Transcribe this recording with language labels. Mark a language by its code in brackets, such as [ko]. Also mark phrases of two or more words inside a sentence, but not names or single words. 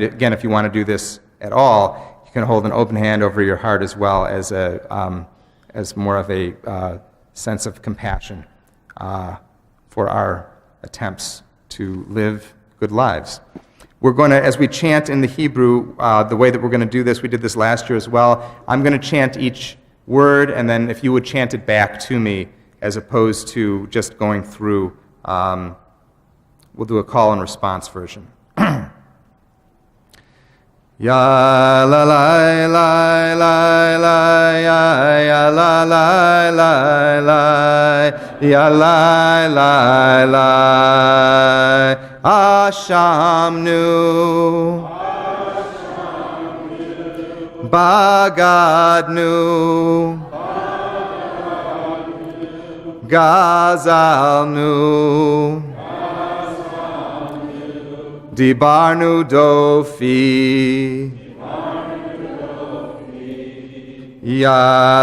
[en] Again, if you want to do this at all, you can hold an open hand over your heart as well as more of a sense of compassion for our attempts to live good lives. We're going to, as we chant in the Hebrew, the way that we're going to do this, we did this last year as well, I'm going to chant each word, and then if you would chant it back to me as opposed to just going through. We'll do a call and response version. Ya la la la la la ya la la la la ya la la la Ashamnu [he] Bagadnu Gazalnu Dibarnu Dofi Ya